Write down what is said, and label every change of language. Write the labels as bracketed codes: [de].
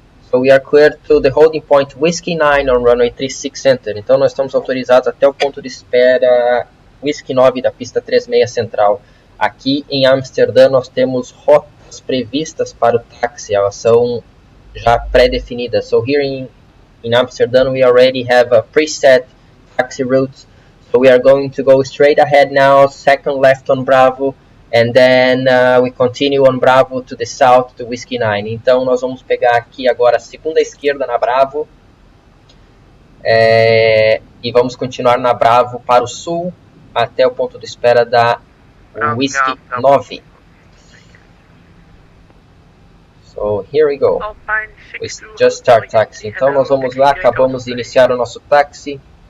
[en] So we are clear to the holding point Whiskey 9 on runway 36 center. [pt] Então nós estamos autorizados até o ponto de espera Whiskey 9 da pista 36 central. Aqui em Amsterdã nós temos rotas previstas para o táxi, elas são já pré-definidas. [en] So here in Amsterdam we already have a preset taxi routes. So we are going to go straight ahead now, second left on Bravo, and then we continue on Bravo to the south to Whiskey 9. [pt] Então nós vamos pegar aqui agora a segunda esquerda na Bravo e vamos continuar na Bravo para o sul até o ponto de espera da Whiskey 9. [en] So here we go. We just start taxi. [pt] Então nós vamos lá, acabamos de iniciar o nosso táxi.